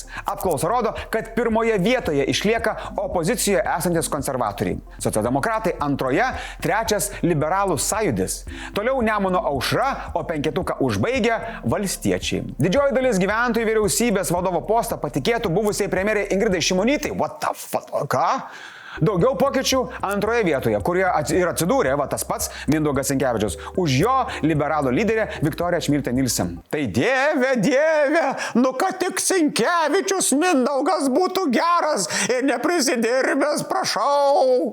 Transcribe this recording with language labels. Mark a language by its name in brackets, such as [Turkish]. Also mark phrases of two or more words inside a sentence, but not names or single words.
[Lithuanian] Apklausa rodo, kad pirmoje vietoje išlieka opozicijoje esantis konservatoriai. Socialdemokratai antroje, trečias liberalų sąjūdis. Toliau Nemuno aušra, o 5 užbaigia valstiečiai. Didžioji dalis gyventojų vyriausybės vadovo postą patikėtų buvusiai premjerei Ingridai Šimonytei. [English] What the fuck? [Lithuanian] Ką? Daugiau pokyčių antroje vietoje, kurie ir atsidūrė, va tas pats Mindaugas Sinkevičius, už jo liberalų lyderė Viktorija Čmilytė Nilsen. Tai dieve, nu kad tik Sinkevičius Mindaugas būtų geras ir neprisidirbęs, prašau.